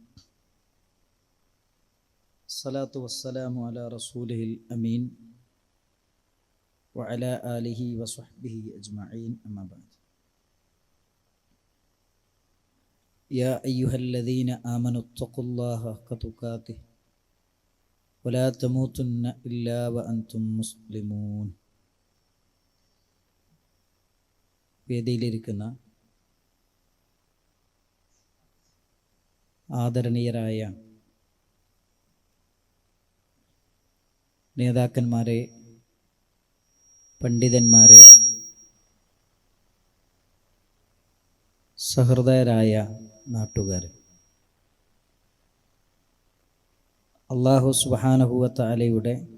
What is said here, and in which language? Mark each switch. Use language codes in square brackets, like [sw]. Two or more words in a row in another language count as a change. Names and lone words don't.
[ar] الصلاة والسلام على رسوله الأمين وعلى آله وصحبه أجمعين، أما بعد. يا أيها الذين آمنوا اتقوا الله حق تقاته ولا تموتن إلا وأنتم مسلمون. [ml] വേദിയിലിരിക്കുന്ന ആദരണീയരായ നേതാക്കന്മാരെ, പണ്ഡിതന്മാരെ, സഹൃദയരായ നാട്ടുകാരെ, [ar] الله سبحانه و تعالى